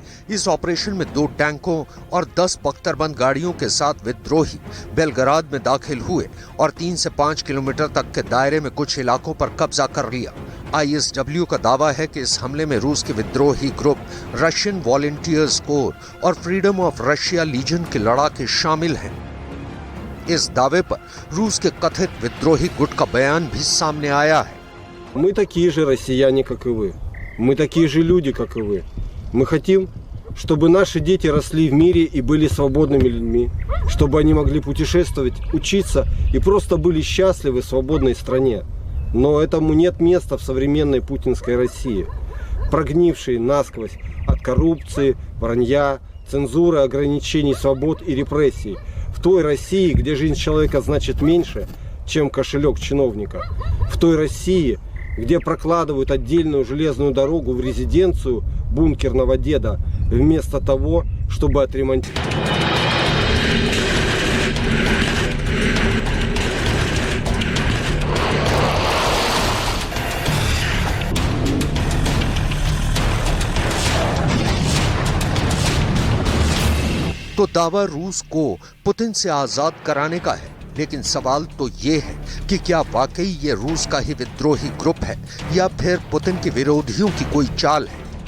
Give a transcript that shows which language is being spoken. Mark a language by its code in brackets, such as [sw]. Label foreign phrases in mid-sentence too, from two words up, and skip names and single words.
[hi] इस ऑपरेशन में 2 टैंकों और 10 बख्तरबंद गाड़ियों के साथ विद्रोही बेलग्राद में दाखिल हुए और 3 से 5 किलोमीटर तक के दायरे में कुछ इलाकों पर कब्जा कर लिया। ISW का दावा है कि इस हमले में रूस के विद्रोही ग्रुप रशियन वॉलंटियर्स कोर और फ्रीडम ऑफ रशिया लीजन के लड़ाके शामिल हैं। इस दावे पर रूस के कथित विद्रोही गुट का बयान भी सामने आया है। [ru] Мы такие же россияне, как и вы. Мы такие же люди, как и вы. Мы хотим, чтобы наши дети росли в мире и были свободными людьми, чтобы они могли путешествовать, учиться и просто были счастливы в свободной стране. Но этому нет места в современной путинской России, прогнившей насквозь от коррупции, вранья, цензуры, ограничений свобод и репрессий. В той России, где жизнь человека значит меньше, чем кошелек чиновника. В той России, где прокладывают отдельную железную дорогу в резиденцию бункерного деда, вместо того, чтобы отремонтировать. [hi] तो दावा रूस को पुतिन से आजाद कराने का है, लेकिन सवाल तो ये है कि क्या वाकई ये रूस का ही विद्रोही ग्रुप है या फिर पुतिन के विरोधियों की कोई चाल है।